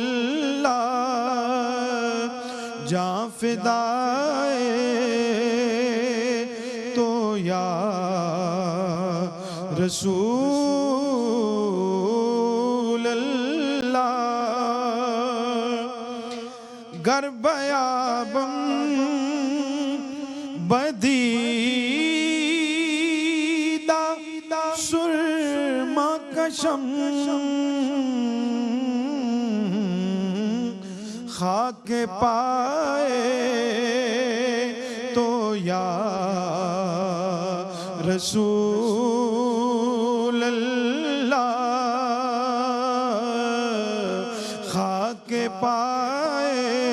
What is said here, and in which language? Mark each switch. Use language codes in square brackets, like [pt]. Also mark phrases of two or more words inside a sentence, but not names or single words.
[fa] اللہ، جاں فدائے تو [ar] یا رسول اللہ، [fa] گر بیابم بدیدہ سرما کشم، خاک پائے تو [ar] یا رسول اللہ، [fa] خاک پائے